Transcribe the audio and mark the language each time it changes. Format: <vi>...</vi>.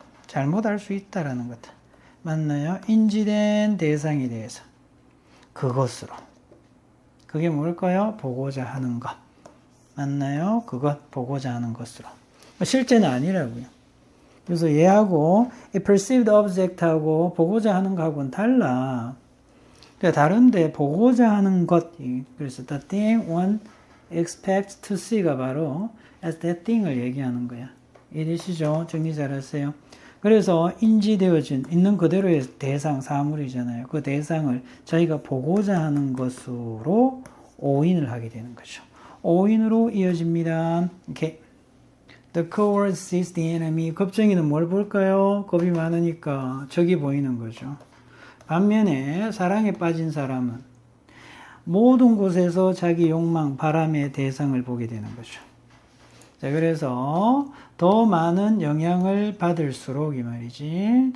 <ko>잘못 알 수 있다라는 것. 맞나요? 인지된 대상에 대해서. 그것으로. 그게 뭘까요? 보고자 하는 것. 맞나요? 그것, 보고자 하는 것으로. 실제는 아니라고요. 그래서 얘하고 perceived object 하고 보고자 하는 거하고는 달라. 그러니까 다른데 보고자 하는 것. 그래서 the thing one expects to see 가 바로 as that thing 을 얘기하는 거야. 이해되시죠? 정리 잘하세요. 그래서 인지되어진 있는 그대로의 대상 사물이잖아요. 그 대상을 저희가 보고자 하는 것으로 오인을 하게 되는 거죠. 오인으로 이어집니다.</ko> <en>이렇게 The coward sees the enemy.</en> <ko>겁쟁이는 뭘 볼까요? 겁이 많으니까 적이 보이는 거죠. 반면에 사랑에 빠진 사람은 모든 곳에서 자기 욕망, 바람의 대상을 보게 되는 거죠. 자, 그래서 더 많은 영향을 받을수록 이 말이지.</ko>